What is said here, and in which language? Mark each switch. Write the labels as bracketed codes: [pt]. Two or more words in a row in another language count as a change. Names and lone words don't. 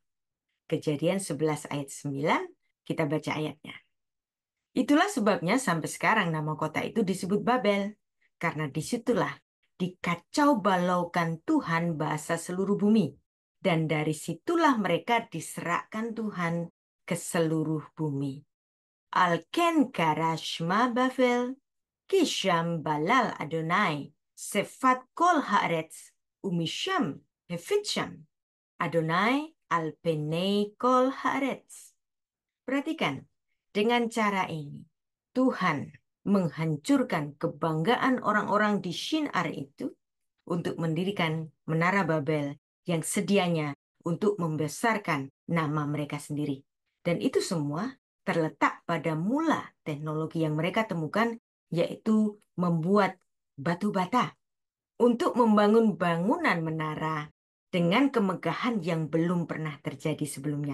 [id] Kejadian 11 ayat 9, kita baca ayatnya. Itulah sebabnya sampai sekarang nama kota itu disebut Babel. Karena disitulah dikacau balaukan Tuhan bahasa seluruh bumi. Dan dari situlah mereka diserahkan Tuhan ke seluruh bumi. [he] על כן קרא שמה בבל, כי שם בלל יהוה, שפת כל הארץ, ומשם הפיצם, יהוה על פני כל הארץ. [id] Perhatikan, dengan cara ini, Tuhan menghancurkan kebanggaan orang-orang di Shinar itu untuk mendirikan Menara Babel yang sedianya untuk membesarkan nama mereka sendiri. Dan itu semua terletak pada mula teknologi yang mereka temukan, yaitu membuat batu bata untuk membangun bangunan menara dengan kemegahan yang belum pernah terjadi sebelumnya.